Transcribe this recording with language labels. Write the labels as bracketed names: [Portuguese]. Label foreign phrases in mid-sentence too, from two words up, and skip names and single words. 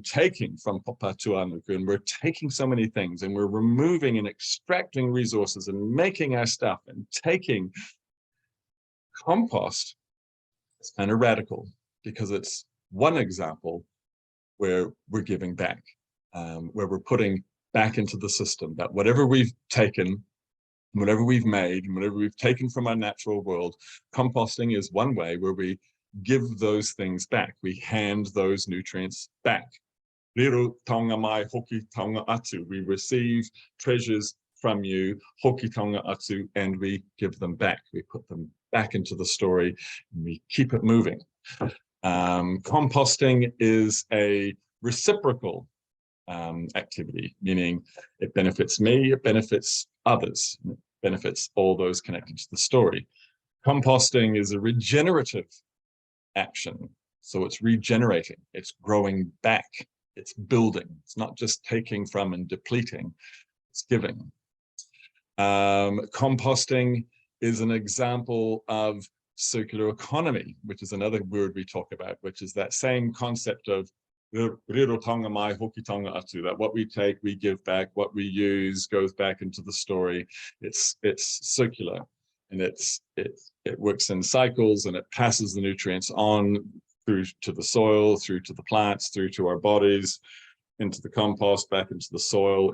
[English] taking from Popatuanuku, and we're taking so many things and we're removing and extracting resources and making our stuff and taking, compost, it's kind of radical because it's one example where we're giving back, where we're putting back into the system that whatever we've taken, whatever we've made, and whatever we've taken from our natural world, composting is one way where we give those things back. We hand those nutrients back. [Māori] Riru taonga mai hoki taonga atu. [English] We receive treasures from you, [Māori] hoki taonga atu, [English] and we give them back. We put them back into the story, and we keep it moving. Composting is a reciprocal activity, meaning it benefits me, it benefits others, it benefits all those connected to the story. Composting is a regenerative action. So it's regenerating, it's growing back, it's building. It's not just taking from and depleting, it's giving. Composting is an example of circular economy, which is another word we talk about, which is that same concept of [Māori] rirotanga mai hokitanga atu, [English] that what we take, we give back, what we use goes back into the story. It's circular, and it works in cycles, and it passes the nutrients on through to the soil, through to the plants, through to our bodies, into the compost, back into the soil.